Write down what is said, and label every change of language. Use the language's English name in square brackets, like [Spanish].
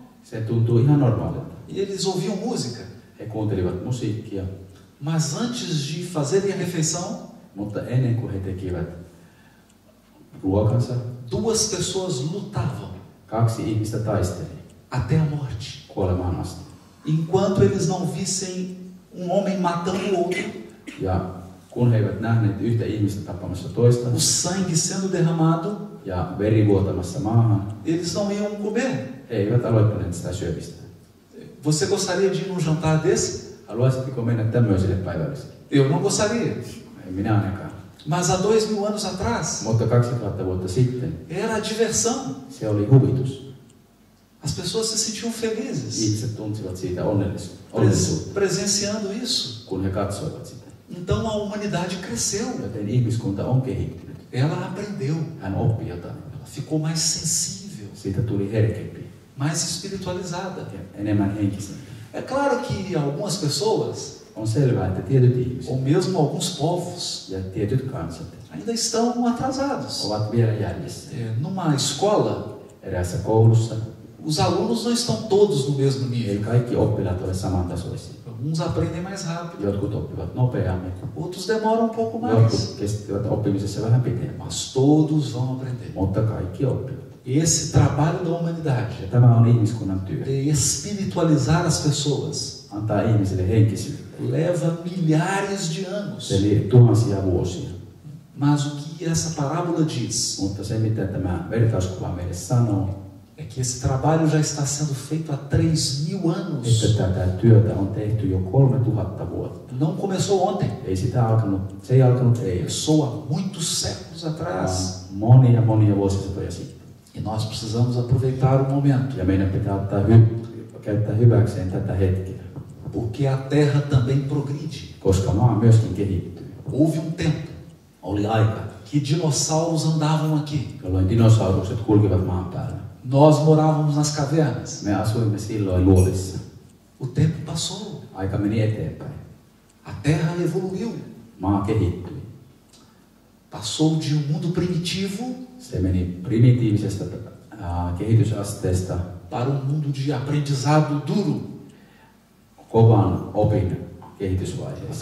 [Finnish] Se tuntuu ihan normaalilta. [Portuguese] E eles ouviam música. [Finnish] He kuuntelivat musiikkia, [Portuguese] Mas antes de fazerem a refeição, [Finnish] mutta ennen kuin he tekivät ruokansa, [Portuguese] duas pessoas lutavam [Finnish] 2 ihmistä taisteli [Portuguese] até a morte. [Finnish] kuolemaan asti. [Portuguese] Enquanto eles não vissem homem matando o outro, [Finnish] Ja kun he eivät nähneet yhtä ihmistä tappamassa toista [Portuguese] o sangue sendo derramado, [Finnish] ja veri vuotamassa maahan, [Portuguese] eles não iam comer. [Finnish] he eivät aloittaneet sitä syömistä. [Portuguese] Você gostaria de ir num jantar desse? [Finnish] Haluaisitko mennä tämmöisille päivällisille? [Portuguese] Eu não gostaria. [Finnish] Ei minä ainakaan. [Portuguese] Mas há 2000 anos atrás, [Finnish] Mutta 2000 vuotta sitten [Portuguese] era a diversão. [Finnish] se oli huvitus. [Portuguese] As pessoas se sentiam felizes [Finnish] Ihmiset tunsivat siitä onnellisuutta, [Portuguese] presenciando isso. [Finnish] kun he katsoivat sitä. [Portuguese] Então a humanidade cresceu. [Finnish] Joten ihmiskunta on kehittynyt. [Portuguese] Ela aprendeu. [Finnish] Hän oppi jotain. [Portuguese] Ela ficou mais sensível, [Finnish] Siitä tuli herkempi [Portuguese] mais espiritualizada. [Finnish] ja enemmän henkisempi. [Portuguese] É claro que algumas pessoas, [Finnish] On selvää, että tietyt ihmiset [Portuguese] ou mesmo alguns povos, [Finnish] ja tietyt kansat [Portuguese] ainda estão atrasados. [Finnish] ovat vielä jäljessä. [Portuguese] Numa escola, [Finnish] Eräässä koulussa [Portuguese] os alunos não estão todos no mesmo [Finnish] ei [Portuguese] nível. [Finnish] kaikki oppilaat ole samantasoisia. [Portuguese] Alguns aprendem mais rápido, [Finnish] Jotkut oppivat nopeammin, [Portuguese] outros demoram um pouco mais. [Finnish] jotkut keskityvät oppimisessa vähän pitempään, [Portuguese] Mas todos vão aprender. [Finnish] mutta kaikki oppivat. [Portuguese] Esse trabalho da humanidade [Finnish] Ja tämä on ihmiskunnan työ. [Portuguese] de espiritualizar as pessoas [Finnish] Antaa ihmisille henkisyyttä. [Portuguese] leva milhares de anos. [Finnish] Se vie tuhansia vuosia. [Portuguese] Mas o que essa parábola diz [Finnish] Mutta se, mitä tämä vertauskuva meille sanoo, [Portuguese] é que esse trabalho já está sendo feito há 3.000 anos. [Finnish] että tätä työtä on tehty jo 3000 vuotta. [Portuguese] Não começou ontem, [Finnish] Se ei alkanut eilen, [Portuguese] começou há muitos séculos atrás. [Finnish] vaan monia vuosisatoja sitten. [Portuguese] E nós precisamos aproveitar o momento, [Finnish] Ja meidän pitää käyttää hyväkseen tätä hetkeä, [Portuguese] porque a terra também progride. [Finnish] koska maa myöskin kehittyy. [Portuguese] Houve um tempo [Finnish] Oli aika, [Portuguese] que dinossauros andavam aqui. [Finnish] jolloin dinosaurukset kulkivat maan päällä. [Portuguese] Nós morávamos nas cavernas. [Finnish] Me asuimme silloin luolissa. [Portuguese] O tempo passou. [Finnish] Aika meni eteenpäin. [Portuguese] A terra evoluiu. [Finnish] Maa kehittyi. [Portuguese] Passou de um mundo primitivo [Finnish] Se meni primitiivisestä kehitysasteesta [Portuguese] para um mundo de aprendizado duro, [Finnish] kovan opin kehitysvaiheeseen.